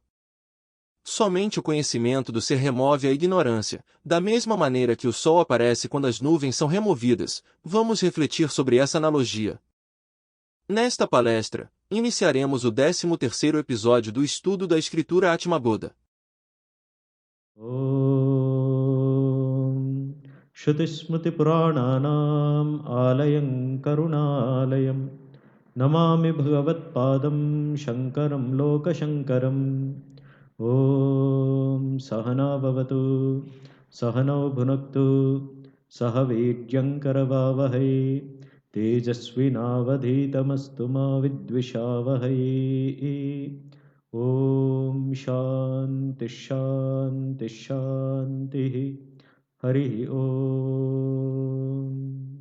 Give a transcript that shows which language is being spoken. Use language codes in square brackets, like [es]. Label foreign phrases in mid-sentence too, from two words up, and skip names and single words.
[pt] Somente o conhecimento do ser remove a ignorância, da mesma maneira que o sol aparece quando as nuvens são removidas. Vamos refletir sobre essa analogia. Nesta palestra, iniciaremos o 13º episódio do estudo da escritura Atmaboda. [sa] Om Shrutismriti Purananam Alayam Karunalayam Namami Bhagavat Padam Shankaram Lokashankaram Om Sahana Bhavatu Sahana Bhunaktu Sahavidyan Karavavahai Tejasvinavadhitamastu ma vidvishavahai Om Shanti Shanti Shanti Hari Om.